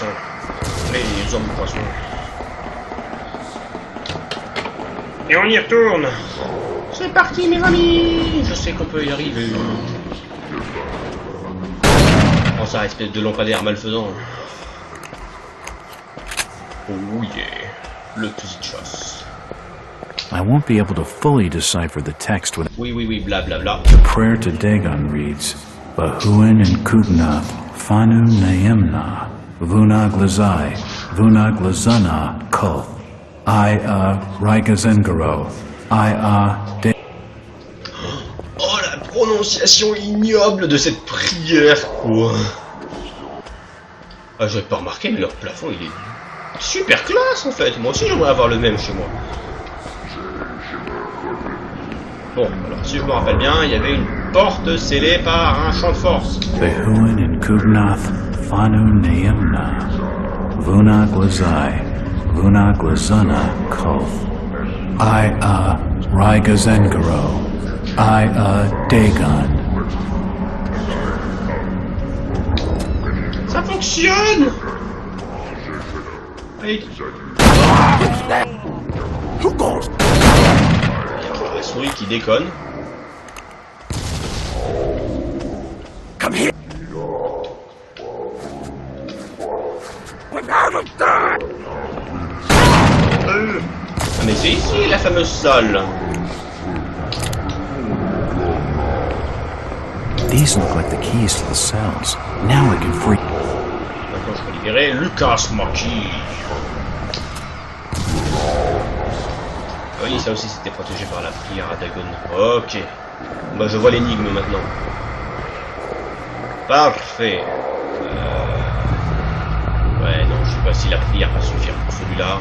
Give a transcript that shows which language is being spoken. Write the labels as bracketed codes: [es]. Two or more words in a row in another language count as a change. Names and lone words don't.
[fr] Les hommes poissons. Et on y retourne. C'est parti mes amis. Je sais qu'on peut y arriver. Oh ça, espèce de lampadaire malfaisant. [en] Oh yeah. [fr] Le petit chasse. [en] I won't be able to fully decipher the text with [fr] Oui, blablabla. [en] the prayer to Dagon reads, Bahuin and Kubnath, Fanu Naemna, Vunag Lazai, Vunag Lazana, Koth, Raigazengaro, [fr] De... Oh la prononciation ignoble de cette prière quoi. Ah j'avais pas remarqué mais leur plafond il est super classe en fait. Moi aussi j'aimerais avoir le même chez moi. Bon, alors si je me rappelle bien, il y avait une porte scellée par un champ de force. [en] Behuin and Kubnath, Fanu Naemna, Vunag Lazai, Vunag Lazana, Koth, Raigazengaro, Dagon. [fr] Ça fonctionne. Allez. La souris qui déconne. [en] Come here. [fr] Ah mais c'est ici la fameuse salle. [en] These look like the keys to the cells. Now I can free. [fr] Maintenant je peux libérer Lucas Maki. Oui, ça aussi c'était protégé par la prière à Dagon. Ok. Bah je vois l'énigme maintenant. Parfait. Ouais, non, je sais pas si la prière va suffire pour celui-là.